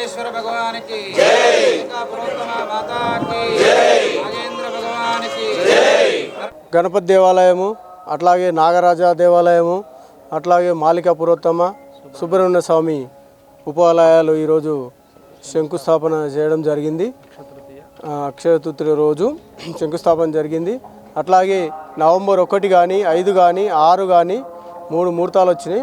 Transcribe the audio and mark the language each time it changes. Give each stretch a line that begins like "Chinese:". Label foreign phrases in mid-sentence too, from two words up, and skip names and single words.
Hindi: भगवान की जय, पुरुषोत्तम माता की जय, नागेंद्र भगवान की जय।
Telugu: గణపతి దేవాలయము, అట్లాగే నాగరాజ దేవాలయము, అట్లాగే మాలికా పురోత్తమ సుబ్రహ్మణ్య స్వామి ఉపాలయాలు ఈరోజు శంకుస్థాపన చేయడం జరిగింది. అక్షయ తృతీయ రోజు శంకుస్థాపన జరిగింది. అట్లాగే నవంబర్ 1 కానీ 5 కానీ 6 కానీ 3 ముహూర్తాలు వచ్చినాయి.